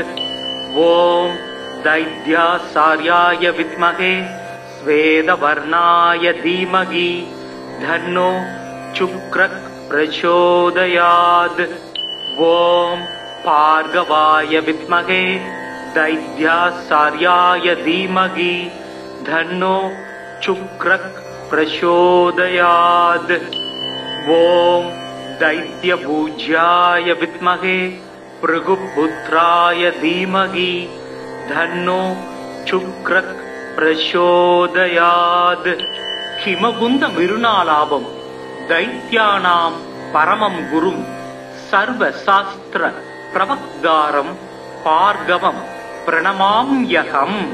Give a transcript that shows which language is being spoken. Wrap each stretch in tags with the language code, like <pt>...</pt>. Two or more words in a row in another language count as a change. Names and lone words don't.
<sa>ॐ दैत्याचार्याय विद्महे श्वेतवर्णाय धीमहि तन्नो शुक्र प्रचोदयात्. ॐ भार्गवाय विद्महे दैत्याचार्याय धीमहि तन्नो शुक्र प्रचोदयात्. ஓம் दैत्यपूज्याय विद्महे भृगुपुत्राय धीमहि धन्नो शुक्र प्रचोदयात्. हिमगुंद मिरुनालाभम दैत्यानां परमं गुरुं सर्वशास्त्र प्रवक्तारं भार्गवं प्रणमाम्यहम्.</sa>